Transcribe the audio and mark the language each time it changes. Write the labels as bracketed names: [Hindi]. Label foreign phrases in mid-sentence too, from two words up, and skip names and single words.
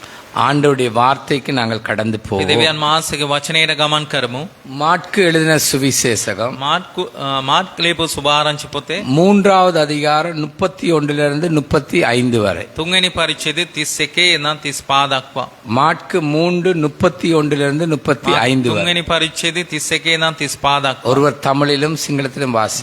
[Tamil] ஆண்டவருடைய வார்த்தைக்கு நாங்கள் கடந்து போவோம். [Sinhala] දෙවියන් වහන්සේගේ වචනයට ගමන් කරමු. [Tamil] மாற்கு எழுதின சுவிசேஷகம் [Sinhala] මාර්ක් ලියපු සුභාරංචි පොතේ [Tamil] 3வது அதிகாரம் 31 35 வரை. [Sinhala] තුන්වෙනි පරිච්ඡේදයේ 31 ඉඳන් 35 දක්වා. [Tamil] மாற்கு 3:31 35 வரை. [Sinhala] තුන්වෙනි පරිච්ඡේදයේ 31 ඉඳන් 35 දක්වා. [Tamil] ஒருவர் தமிழிலும் சிங்களத்திலும் வாசி.